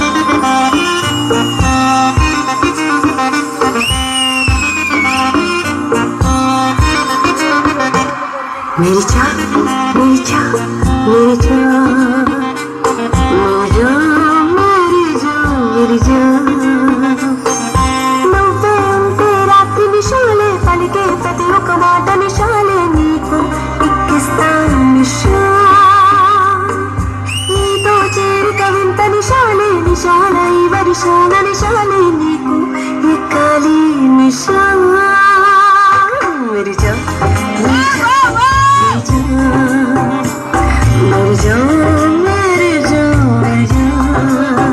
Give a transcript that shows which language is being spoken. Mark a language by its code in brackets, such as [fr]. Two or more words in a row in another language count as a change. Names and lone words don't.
[hi] मेरी चाह मेरी चाह मेरी चाह मेरी जान मेरी जान मेरी जान [te] నువ్వే ఉంటే రాత్రి నిశాలే పలికే ప్రతి ఒక్క మాట నిశాలే నీకు ఎక్కిస్తా నిశా నీతో చేరిక వింత నిశాలే నిశాల ఈ వర్షాల నిశాలే నీకు ఎక్కాలి నిశా [hi] मेरी जान मेरी जान मेरी जान मेरी जान मेरी जान